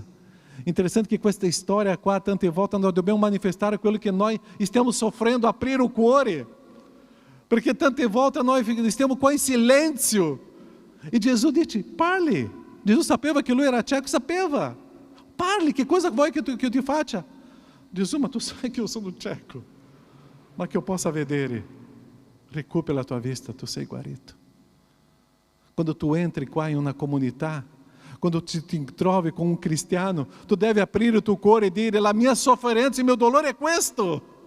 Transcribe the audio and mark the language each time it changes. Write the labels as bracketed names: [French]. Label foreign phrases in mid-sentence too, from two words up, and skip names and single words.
[Italian] Interessante che questa storia qua, tante volte, nós dobbiamo manifestare quello che noi stiamo soffrendo, aprire o cuore. Perché tante volte noi stiamo qua in silêncio. E Gesù dice: parli. Gesù sapeva que lui era cieco, sapeva. Parli, [Portuguese] que coisa [Italian] vuoi [Portuguese] que eu [Italian] te faccia? Gesù, ma tu sai [Portuguese] que eu [Italian] sono cieco. Ma che io possa vedere. Recupera la tua vista, tu sei guarito. Quando tu entri qua in una comunità, quando ti trovi con un cristiano, tu devi aprire il tuo cuore e dire: la mia sofferenza, il mio dolore è questo.